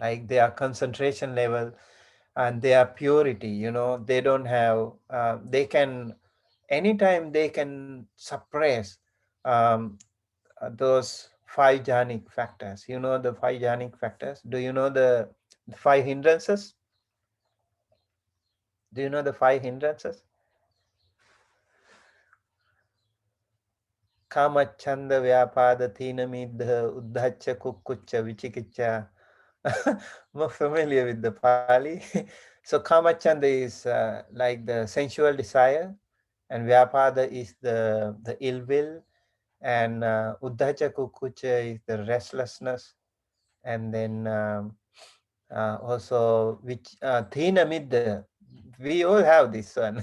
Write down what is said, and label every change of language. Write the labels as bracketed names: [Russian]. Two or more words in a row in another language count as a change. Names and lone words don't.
[English] Like their concentration level and their purity, they don't have, they can, anytime they can suppress those five jhanic factors. You know the five jhanic factors? Do you know the five hindrances? Do you know the five hindrances? [Pali] Kama, chanda, vyapada, thina, midha, uddhacha, kukkucha, vichikicha. [English] More familiar with the Pali. So [Pali] kama, chanda [English] is like the sensual desire, and vyapada is the ill will, and [Pali] uddhacha, kukkucha [English] is the restlessness, and then also which [Pali] thina, midha. [English] We all have this one.